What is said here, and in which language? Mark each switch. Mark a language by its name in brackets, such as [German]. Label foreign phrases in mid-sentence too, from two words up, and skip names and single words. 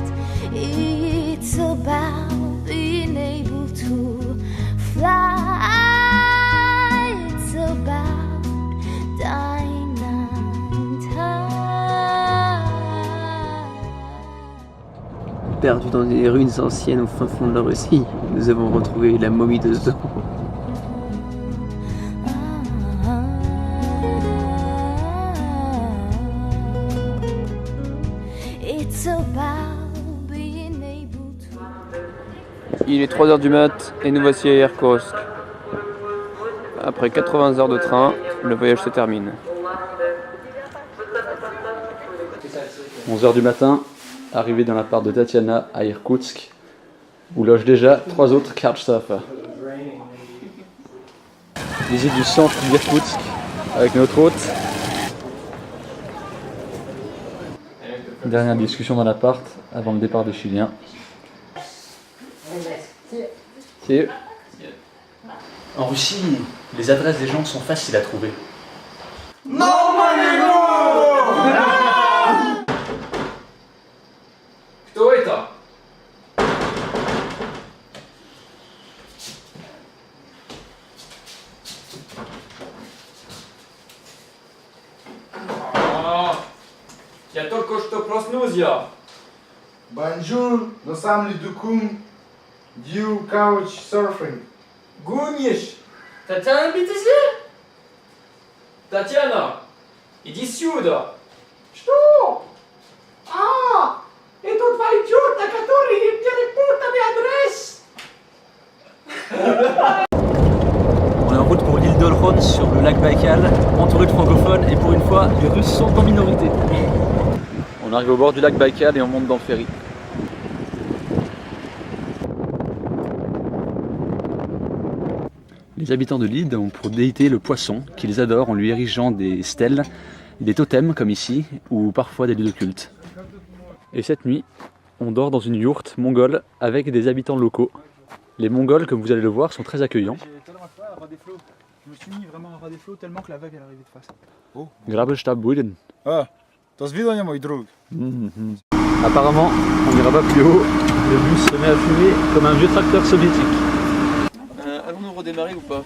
[English] It's about being able to fly. It's about dying 9 times. [French] Perdu dans des ruines anciennes au fin fond de la Russie, nous avons retrouvé la momie de Zorro. [English] It's about being able to. [French] Il est 3h du mat et nous voici à Irkoutsk. Après 80 heures de train, le voyage se termine. 11 h du matin, arrivé dans l'appart de Tatiana à Irkoutsk, où logent déjà 3 autres Couchsurfers. Visite du centre d'Irkoutsk avec notre hôte. Dernière discussion dans l'appart avant le départ des Chiliens. C'est En Russie, les adresses des gens sont faciles à trouver. [Russian] Кто это? Я только что проснулся. [French] Bonjour, nous sommes les Dukum du Couchsurfing. [Russian] Гонишь? Татьяна Битизе? Татьяна, иди сюда. Что? А, это твой идиот, который me адрес. [French] On est en route pour l'île d'Olkhon sur le lac Baïkal, entouré de francophones et pour une fois, les Russes sont en minorité. On arrive au bord du lac Baïkal et on monte dans le ferry. Les habitants de l'île ont pour déité le poisson, qu'ils adorent en lui érigeant des stèles, des totems comme ici, ou parfois des lieux de culte. Et cette nuit, on dort dans une yourte mongole avec des habitants locaux. Les Mongols, comme vous allez le voir, sont très accueillants. Je me suis mis vraiment à ras des flots tellement que la vague est arrivée de face. Grabestabbuiden. [Russian] Ah, das видание, мой друг. [French] Apparemment, on n'ira pas plus haut. Le bus se met à fumer comme un vieux tracteur soviétique. Allons-nous redémarrer ou pas?